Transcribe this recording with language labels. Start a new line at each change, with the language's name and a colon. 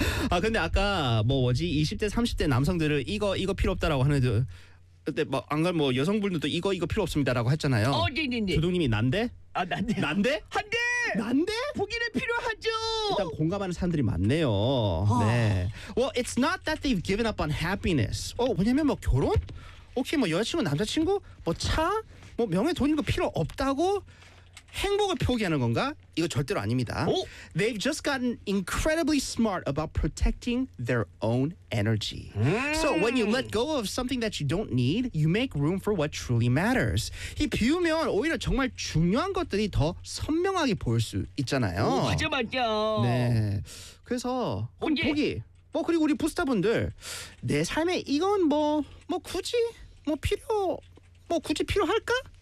Korean: 아, 근데 아까 뭐지 20대, 30대 남성들을 이거 필요 없다라고 하는 그때 막 안 그래 뭐 여성분들도 이거 필요 없습니다라고 했잖아요. 어, 네. 조동님이 난데? 아, 난데. 난데? 한데! 난데? 보기는 필요하죠. 일단 공감하는 사람들이 많네요. 아. 네.
English: Well, it's not that they've given up on happiness.
Korean: 어, 왜냐면 뭐 결혼? 오케이, 뭐 여자친구, 남자친구? 뭐 차? 뭐 명예, 돈 이런 거 필요 없다고? 행복을 포기하는 건가? 이거 절대로 아닙니다. 오.
English: They've just gotten incredibly smart about protecting their own energy. So when you let go of something that you don't need, you make room for what truly matters.
Korean: 이 비우면 오히려 정말 중요한 것들이 더 선명하게 보일 수 있잖아요. 오, 맞아 맞아. 네. 그래서 언제? 보기. 뭐 그리고 우리 부스타분들 내 삶에 이건 뭐 굳이 뭐 필요 뭐 굳이 필요할까?